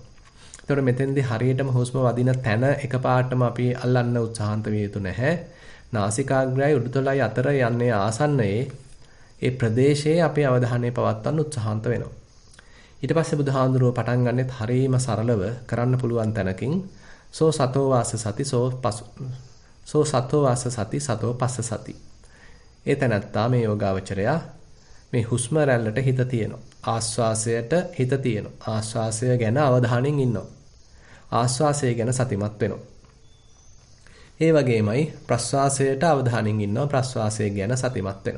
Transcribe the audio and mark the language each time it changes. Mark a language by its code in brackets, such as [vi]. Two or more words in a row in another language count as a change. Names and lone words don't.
[si] එතකොට මෙතෙන්දී හරියටම හුස්ම වදින තැන එකපාරටම අපි අල්ලන්න උත්සාහන්ත විය යුතු නැහැ. නාසිකාග්‍රයයි උඩුතලයි අතර යන්නේ ආසන්නයේ ඒ ප්‍රදේශයේ අපේ අවධානය පවත්වන්න උත්සාහන්ත වෙනවා. ඊට පස්සේ බුදුහාඳුරුව පටන් ගන්නෙත් හරියම සරලව කරන්න පුළුවන් තැනකින් [pi] සෝ සතෝ වාස සති සෝ සතෝ වාස සති සතෝ පස්ස සති. [si] ඒ තැනත්තා මේ යෝගාවචරයා මේ හුස්ම රැල්ලට හිත තියෙනවා. ආස්වාසයට හිත තියෙනවා. ආස්වාසය ගැන අවධානයෙන් ඉන්නවා. ආස්වාසය ගැන සතිමත් වෙනවා. ඒ වගේමයි ප්‍රස්වාසයට අවධානයෙන් ඉන්නවා. ප්‍රස්වාසය ගැන සතිමත් වෙනවා.